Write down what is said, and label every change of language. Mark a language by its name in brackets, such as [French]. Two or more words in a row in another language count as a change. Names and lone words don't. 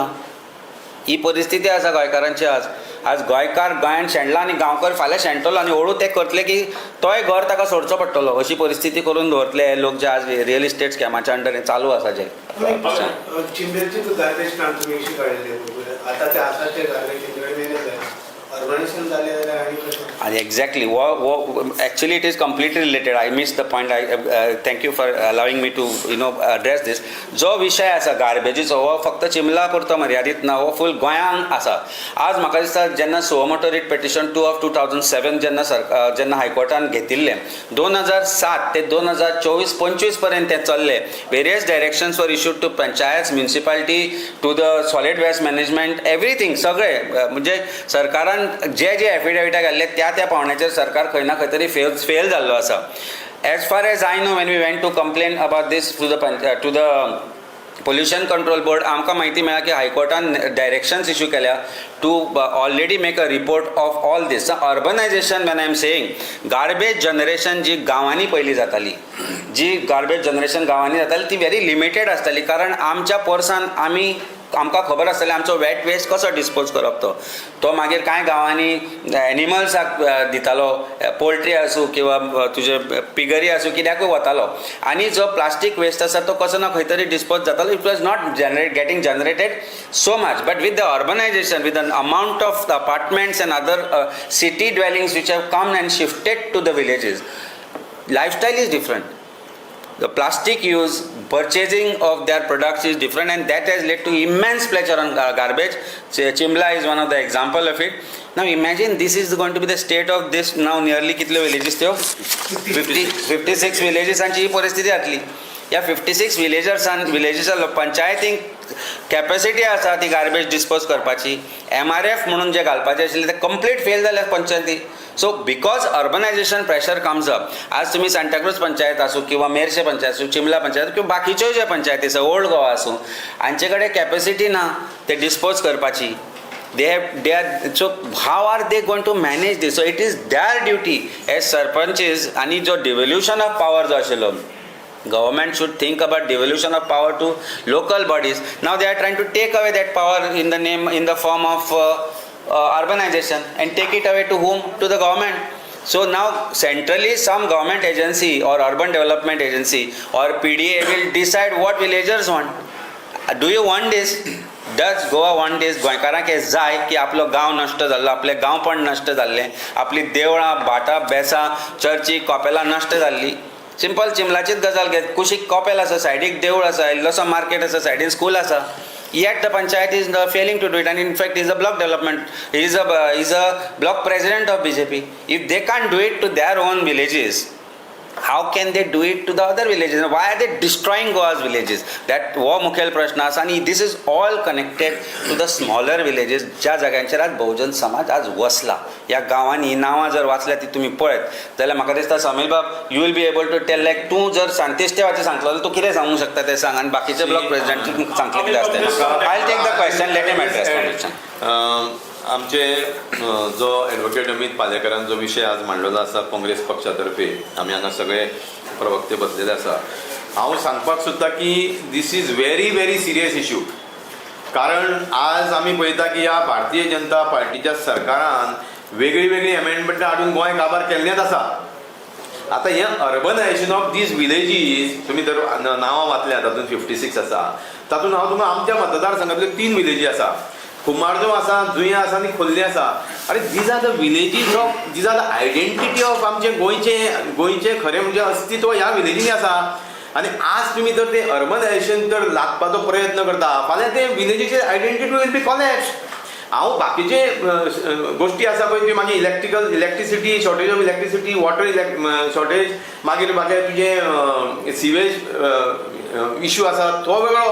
[Konkani] ही परिस्थिती आसा गोंयकारांची आज गोंयकार गोंयांत शेणला आनी गांवकार फाल्यां शेणटलो आनी हळू ते करतले की तोय घर ताका सोडचो पडटलो. अशी परिस्थिती करून दवरतले हे लोक जे आज [English] real estate [Konkani] स्कॅमाच्या अंडर चालू आसा जे. चिंबेरची [English] garbage plant [Konkani] तुम्ही कशी काढले आता ते आसा ते [English] garbage urbanization [Konkani] जाले जाल्यार आनी कशें? [English] And exactly, actually it is completely related. I missed the point. Thank you for allowing me to address this. [Konkani] जो विशय आसा गार्बेजीचो हो फक्त चिमला पुरतो मर्यादित ना, हो फूल गोंयांक आसा. आज म्हाका दिसता जेन्ना [English] suo motu writ petition 2 of 2007 [Konkani] जेन्ना हायकोर्टान घेतिल्लें 2007 ते 2024-25 पर्यंत तें चल्लें. [English] various directions were issued to panchayat, municipality, to the solid waste management, everything [Konkani] सगळें म्हणजे सरकारान जे एफिडेविटा घाल्ले त्या पावण्याचेर सरकार खंय ना खंय तरी फेल जाल्लो आसा. [English] as far as I know when we went to complain about this to the Pollution Control Board, [Konkani] आमकां म्हायती मेळ्ळा की हायकोर्टान डायरेक्शन्स इश्यू केल्या [English] to already make a report of all this. urbanization when I am saying garbage generation [Konkani] जी गांवांनी पयलीं जाताली, जी [English] garbage generation [Konkani] गांवांनी जाताली ती [English] very limited [Konkani] आसताली, कारण आमच्या पोरसान आमकां खबर आसतलें आमचो [English] wet waste [Konkani] कसो डिस्पोज करप. तो मागीर कांय गांवांनी एनिमल्साक दितालो, पोल्ट्री आसूं किंवा तुजे पिगरी आसूं कित्याकूय वतालो. आनी जो [English] plastic waste [Konkani] आसा तो कसो ना खंय तरी डिस्पोज जातालो. [English] It was not getting generated so much. But with the urbanization, with an amount of the apartments and other city dwellings which have come and shifted to the villages, lifestyle is different. The plastic use, purchasing of their products is different, and that has led to immense pressure on garbage. Chimla is one of the example of it. Now imagine this is going to be the state of this now nearly [Konkani] कितले villages त्यो 56 villages आणि ही परिस्थिती जातली. ह्या 56 विलेजेसां पंचायतींक कॅपॅसिटी आसा ती गार्बेज डिस्पोज करपाची. MRF म्हणून जे घालपाचें आशिल्लें ते [English] complete fail [Konkani] जाल्या पंचायती. [English] So because urbanization pressure comes up, [Konkani] आज तुम्ही सांताक्रूज पंचायत आसूं किंवा मेर्शे पंचायत आसूं, चिमला पंचायत किंवा बाकीच्यो जे पंचायती आसा, ओल्ड गोवा आसूं, हांचे कडेन कॅपॅसिटी ना ते डिस्पोज करपाची. [English] So how are they going to manage this? So it is their duty as sarpanches, [Konkani] आणि जो [English] devolution of power [Konkani] जो आशिल्लो [English] Government should think about devolution of power to local bodies. Now they are trying to take away that power in the form of urbanization and take it away to whom? To the government. So now centrally some government agency or urban development agency or PDA will decide what villagers want. Do you want this? Does Goa want this? [Konkani] गोंयकारांक हें जाय की आपलो गांव नश्ट जाल्लो, आपलें गांवपण नश्ट जाल्लें, आपली देवळां, भाटां, बेसां, चर्ची, कॉपेलां नश्ट जाल्लीं. सिंपल चिमलाचीच गजाल घेत. कुशीक कॉपेल आसा, सायडीक देवूळ आसा, इल्लोसो मार्केट आसा, सायडीन स्कूल आसा. [English] Yet the panchayat is failing to do it, and in fact he is a block development. He is a block president of BJP. If they can't do it to their own villages, how can they do it to the other villages? Why are they destroying Goa's villages? That [Konkani] हो मुखेल प्रश्न आसा आणि [English] this is all connected to the smaller villages. [Konkani] ज्या जाग्यांचेर आज बहुजन समाज आज वसला. ह्या गांवांनी नांवां जर वाचल्या ती तुमी पळयत जाल्यार म्हाका दिसता समील बाब [English] you will be able to tell like [Konkani] तूं जर सांतेस्तेवाचें सांगतलो जाल्यार तूं कितें सांगूंक शकता तें सांग आनी बाकीचे [English] block president [Konkani] सांगतले कितें आसता. [English] I take the question, let him address question. [Konkani] आमचे जो ॲडव्होकेट अमित पालेकरान जो विशय आज मांडलेलो आसा काँग्रेस पक्षातर्फे, आमी हांगा सगळे प्रवक्ते बसलेले आसा. हांव सांगपाक सोदतां की [English] this is very very serious issue. [Konkani] कारण आज आमी पळयता की ह्या भारतीय जनता पार्टीच्या सरकारान वेगळी वेगळी एमेंडमेंटां हाडून गोंय काबार केल्लेंच आसा. आतां हें [English] urbanization of these villages [Konkani] तुमी जर नांवां वाचल्यात, तातूंत 56 आसा. तातूंत हांव तुमकां आमच्या मतदारसंघांतल्यो 3 विलेजी आसा. कुमारजो आसा, जुंया आसा आनी खोर्ले आसा. [English] are these are the villages of, these are the identity of [Konkani] आमचे गोंयचे खरें म्हणजे अस्तित्व ह्या विलेजींनी आसा. आनी आज तुमी जर ते अर्बनायझेशन जर लादपाचो प्रयत्न करता, फाल्यां ते विलेजीचे आयडेंटिटी [English] will be collapse. [Konkani] हांव बाकीचे गोश्टी आसा पळय त्यो मागीर इलेक्ट्रिसिटी, [English] shortage of electricity, water shortage, [Konkani] मागीर तुजें [English] sewage issue [Konkani] आसा तो वेगळो.